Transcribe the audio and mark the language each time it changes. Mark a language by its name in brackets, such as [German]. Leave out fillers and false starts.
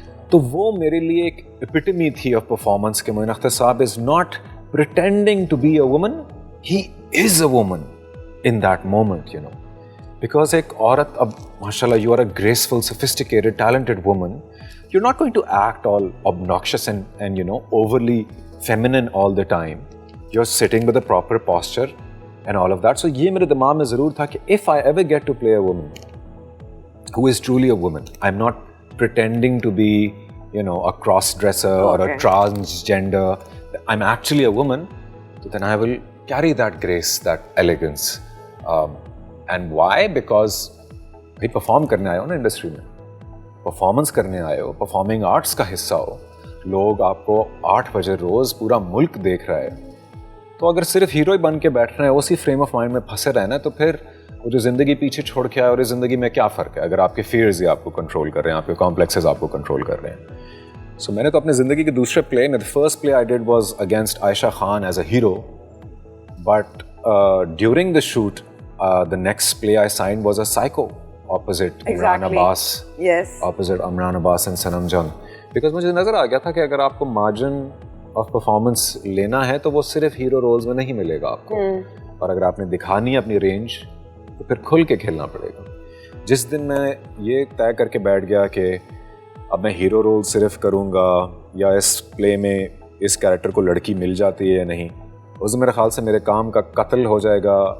[Urdu] تو وہ میرے لیے ایک ایپیٹمی تھی [English] of performance کہ Moin Akhtar sahab is not pretending to be a woman, he is a woman in that moment, because [Urdu] ایک عورت, اب ماشاء اللہ [English] You are a graceful sophisticated talented woman, you are not going to act all obnoxious and overly feminine all the time. You're sitting with a proper posture and all of that. So [Urdu] یہ میرے دماغ میں ضرور تھا کہ [English] if I ever get to play a woman who is truly a woman, I'm not pretending to be a cross-dresser or a transgender, I'm actually a woman, so then I will carry that grace, that elegance. And why? [Urdu] Because bhai perform کرنے آئے ہو نا industry میں, performance کرنے آئے ہو, performing arts کا حصہ ہو, لوگ آپ کو 8 بجے روز پورا ملک دیکھ رہا ہے. تو اگر صرف ہیرو ہی بن کے بیٹھنا ہے, اسی فریم آف مائنڈ میں پھنسے رہنا ہے, تو پھر وہ جو زندگی پیچھے چھوڑ کے آئے اور اس زندگی میں کیا فرق ہے اگر آپ کے فیئرز ہی آپ کو کنٹرول کر رہے ہیں, آپ کے کمپلیکسز آپ کو کنٹرول کر رہے ہیں. سو میں نے تو اپنے زندگی کے دوسرے پلے میں, [English] the first play I did was against Ayesha Khan as a hero, but during the shoot the next play I signed was a Psycho opposite Imran Abbas. Yes. Opposite Imran Abbas and Sanam Jung. [Urdu] Because مجھے نظر آ گیا تھا کہ اگر آپ کو margin of performance لینا ہے تو وہ صرف ہیرو رولز میں نہیں ملے گا آپ کو, اور اگر آپ نے دکھانی ہے اپنی رینج تو پھر کھل کے کھیلنا پڑے گا. جس دن میں یہ طے کر کے بیٹھ گیا کہ اب میں ہیرو رول صرف کروں گا یا اس پلے میں اس کیریکٹر کو لڑکی مل جاتی ہے یا نہیں, اس میرے خیال سے میرے کام کا قتل ہو جائے گا.